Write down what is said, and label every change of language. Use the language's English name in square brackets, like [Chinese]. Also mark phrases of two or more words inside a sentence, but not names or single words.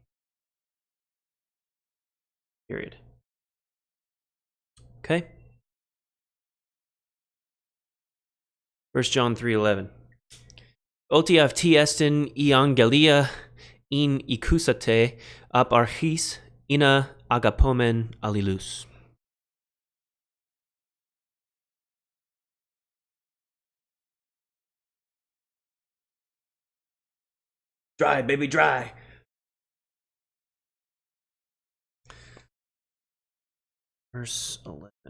[English] Period. Okay? 1 John 3:11. [Greek] Ὅτι αὕτη ἐστὶν εὐαγγελία ἣν ἠκούσατε ἀπ' ἀρχῆς ἵνα ἀγαπῶμεν ἀλλήλους. [English] Dry, baby, dry. Verse 11.